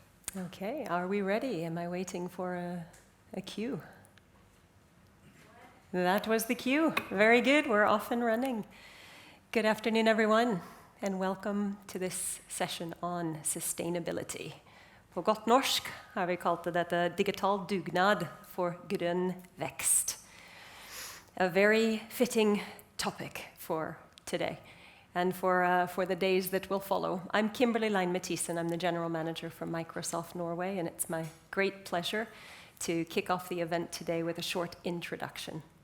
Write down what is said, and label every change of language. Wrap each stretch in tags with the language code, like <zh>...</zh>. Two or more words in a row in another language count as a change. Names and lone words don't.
<en>Okay, are we ready? Am I waiting for a cue? That was the cue. Very good, we're off and running. Good afternoon, everyone, and welcome to this session on sustainability.</en> <no>På godt norsk har vi kalt det dette digital dugnad for grønn vekst.</no> <en>A very fitting topic for today. And for the days that will follow. I'm Kimberly Lein-Mathisen, I'm the General Manager for Microsoft Norway, and it's my great pleasure to kick off the event today with a short introduction.</en>